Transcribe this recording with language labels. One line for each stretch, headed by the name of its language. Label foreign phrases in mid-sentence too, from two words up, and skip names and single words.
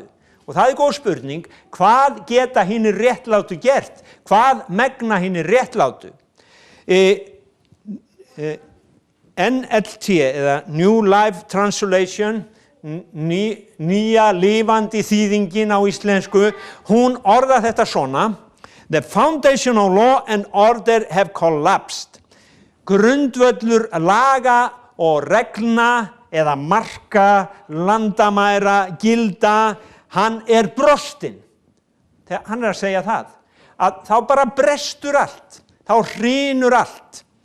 Icelandic: Og það góð spurning, hvað geta hinir réttlátu gert? Hvað megna hinir réttlátu? NLT, eða New Life Translation, nýja lifandi þýðingin á íslensku, hún orðar þetta svona:
English: The foundation of law and order have collapsed.
Icelandic: Grundvöllur laga og reglna eða marka, landamæra, gilda, hann brostinn. Hann að segja það, að þá bara brestur allt, þá hrynur allt.